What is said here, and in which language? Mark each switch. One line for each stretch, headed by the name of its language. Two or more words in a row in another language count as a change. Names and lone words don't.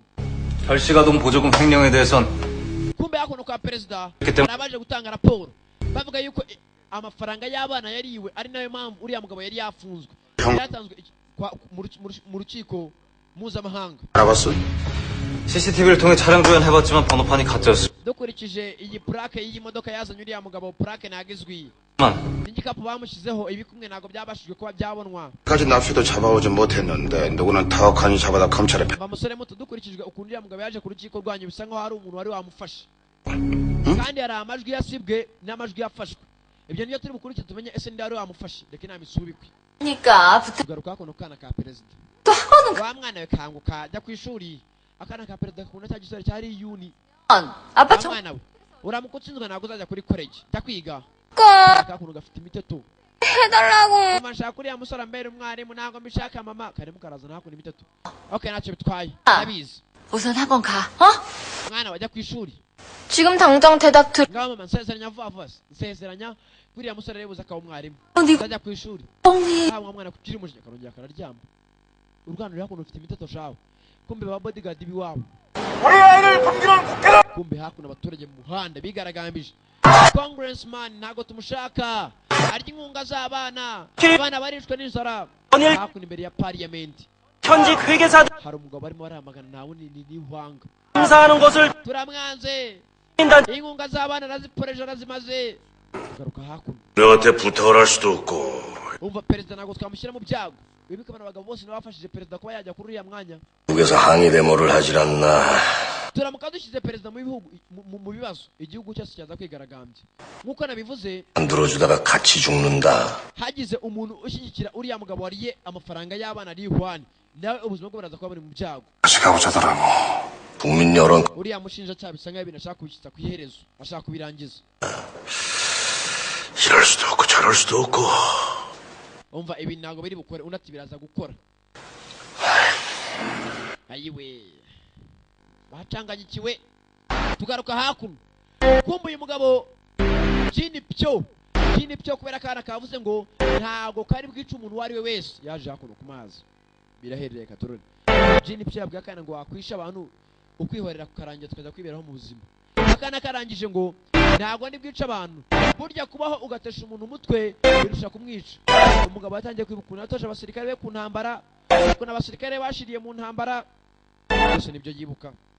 Korean: 결시가동 보조금 횡령에 대해선
Kinyarwanda: kumbe hakuno kwa perezida arabaje gutanga raporo bavuga yuko amafaranga y'abana yariwe ari nayo mpamvu uriya mugabo yari yafunzwe yatanzwe mu rukiko mpuzamahanga
Korean: CCTV를 통해 차량 조회해봤지만 번호판이 가짜였습니다.
Kinyarwanda: dukurikije iyi plaque y'iyi modoka yazanye uriya mugabo plaque nagizwi n'igikapu bamushyizeho ibikumwe ntabwo byabashijwe kuba byabonwa
Korean: 까지 납치도 잡아오지 못했는데 누구는 타악하니 잡아다 검찰에
Kinyarwanda: bamusore muto dukurikijwe ukuntu uriya mugabo yaje ku rukiko rwanyu bisa nkaho hari umuntu wari wamufashe kandi hari amajwi yasibwe n'amajwi yafashwe ibyo niyo turi bukurikije tumenye ese ndi wari wamufashe reka inama isubikwe tugaruka hakuno kana ka perezida wa mwana we kanguka jya ku ishuri akana ka perezida kakunda cya gisore cyari yuni mwana we uramuka utsinzwe ntabwo uzajya kuri college jya kwiga kakuntu gafite imiteto mama nshaka uriya musore ambere umwarimu ntabwo mbishaka mama karimo karazana hakuno imiteto okay ntacyo bitwaye ndabizi
Korean: 우선 학원 가.
Kinyarwanda: mwana wajya ku ishuri
Korean: 지금 당장 대답 들.
Kinyarwanda: ngaho mama nsezeranya vuba vuba nsezeranya uriya musore rebuza akaba umwarimu
Korean: 네
Kinyarwanda: uzajya ku ishuri
Korean: 뻥이.
Kinyarwanda: nta mwana kukiri umujinya karongera kararyama urwanda ruri hakuno rufite imiteto shawe kumbe ba bodyguard biwabo kumbe hakuno abaturage mu muhanda bigaragambije congressman ntago tumushaka arya inkunga z'abana abana barishwe n'inzara hakuno imbere ya parliament
Korean: 현직 회계사
Kinyarwanda: hari umugabo barimo baramagana nawe ni hwanga
Korean: 행사하는 것을
Kinyarwanda: turamwanze inkunga z'abana araziporeje arazimaze garuka hakuno
Korean: 너한테 부탁을 할 수도 없고
Kinyarwanda: umva perezida ntabwo twamushyira mu byago wibuke abana bagabo bose nabafashije perezida kuba yajya kuri uriya mwanya
Korean: 미국에서 항의 데모를 하질 않나
Kinyarwanda: turamuka dushyize perezida mu bihugu mu bibazo igihugu cyose cyaza kwigaragambya nk'uko nabivuze
Korean: 안 들어주다가 같이 죽는다
Kinyarwanda: hagize umuntu ushyigikira uriya mugabo wariye amafaranga y'abana ari ihwani nawe ubuzima bwe buraza kuba buri mu byago
Korean: 가고 자더라고 국민 여론
Kinyarwanda: uriya mushinjacyaha bisa nk'aho ibintu ashaka kubishyitsa ku iherezo ashaka kubirangiza
Korean: 이럴 수도 없고 저럴 수도 없고
Kinyarwanda: umva ibi ntabwo biri bukore undi ati biraza gukora ayiwe bacanganyikiwe tugaruka hakuno kumva uyu mugabo jini pyo kubera akana kavuze ngo ntabwo kari bwica umuntu uwo ari we wese yaje hakuno ku mazi biraherereye katoroni jini pyo yabwiye akana ngo wakwisha abantu ukwihorera kukarangira tukajya kwiberaho mu buzima akana karangije ngo ntabwo ndi bwica abantu burya kubaho ugatesha umuntu umutwe birusha kumwica umugabo yatangiye kwibuka ukuntu yatoje abasirikare be ku ntambara ukuntu abasirikare bashiriye mu ntambara byose nibyo yibuka